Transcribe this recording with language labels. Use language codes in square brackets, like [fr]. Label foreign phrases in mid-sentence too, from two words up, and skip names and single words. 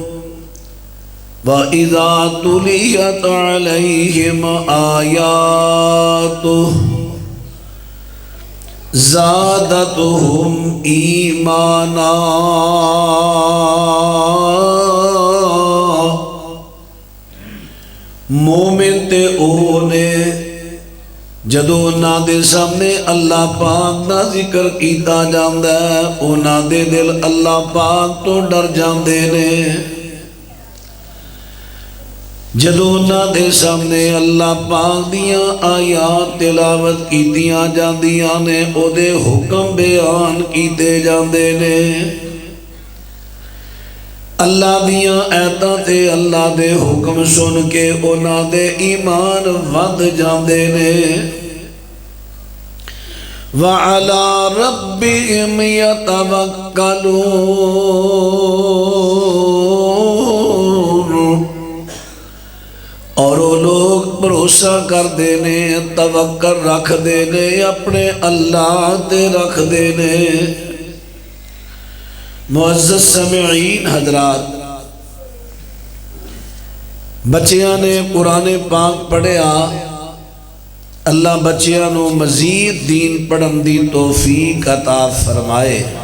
[ar] وَإِذَا تُلِيَتْ عَلَيْهِمْ آيَاتُهُ زَادَتْهُمْ إِيمَانًا۔ [pa] مومن تے اونے جدو انہاں دے سامنے اللہ پاک دا ذکر کیتا جاندا ہے، انہاں دے دل اللہ پاک تو ڈر جاندے نے۔ جدو انہاں دے سامنے اللہ پاک دیاں آیات تلاوت کیتیاں جاندیاں نے، او دے حکم بیان کیتے جاندے نے، اللہ دیاں آیتاں تے اللہ دے حکم سن کے انہاں دے ایمان ود جاندے نے۔ [ar] وَعَلَى رَبِّهِمْ يَتَوَكَّلُونَ، [pa] اور وہ لوگ بھروسہ کر دینے، توکل رکھ دینے، اپنے اللہ تے رکھ دینے۔ معزز سامعین حضرات، بچیاں نے قرآن پاک پڑھیا، اللہ بچیاں نو مزید دین پڑھن دی توفیق عطا فرمائے۔